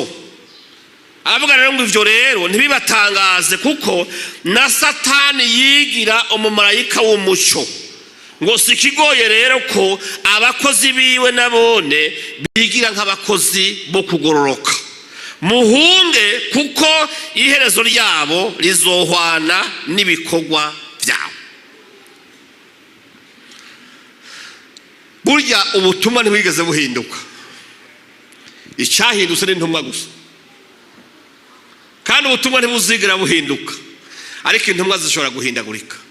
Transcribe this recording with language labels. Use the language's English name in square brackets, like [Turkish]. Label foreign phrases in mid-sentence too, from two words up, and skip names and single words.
[Rundi] Aravuga rero ngo ivyo rero ntibibatangaze, kuko na Satani yigira umumarayika w'umuco. Ngo sikigoye rero ko abakozi biwe nabone bigira nk'abakozi bo kugororoka. Muhunge, kuko iherezo ryabo rizohwana n'ibikorwa byabo. [Kinyarwanda] Burya ubutumwa ntibwigeze buhinduka, icyahindutse n'intumwa gusa. Kandi ubutumwa ntibuzigera buhinduka, ariko intumwa zishobora guhindagurika.